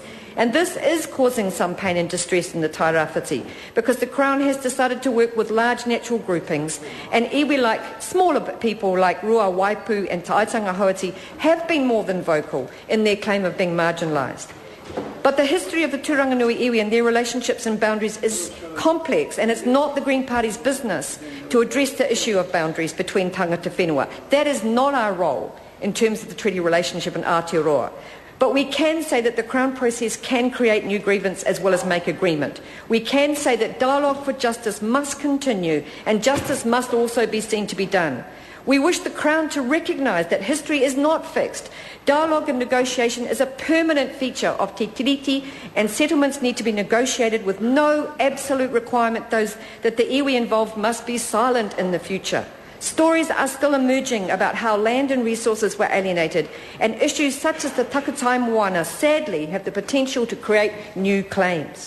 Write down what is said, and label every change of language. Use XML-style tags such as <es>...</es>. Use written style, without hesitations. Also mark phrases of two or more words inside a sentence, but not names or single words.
<en>And this is causing some pain and distress in the Tairawhiti because the Crown has decided to work with large natural groupings, and iwi like smaller people like Rua Waipu and Taitanga Hoati have been more than vocal in their claim of being marginalised. But the history of the Turanganui iwi and their relationships and boundaries is complex, and it's not the Green Party's business to address the issue of boundaries between</en> <mi>tangata whenua.</mi> <en>That is not our role in terms of the treaty relationship in Aotearoa. But we can say that the Crown process can create new grievance as well as make agreement. We can say that dialogue for justice must continue and justice must also be seen to be done. We wish the Crown to recognise that history is not fixed. Dialogue and negotiation is a permanent feature of</en> <mi>te tiriti,</mi> <en>and settlements need to be negotiated with no absolute requirement that the iwi involved must be silent in the future. Stories are still emerging about how land and resources were alienated, and issues such as the Takatai Moana sadly have the potential to create new claims.</en>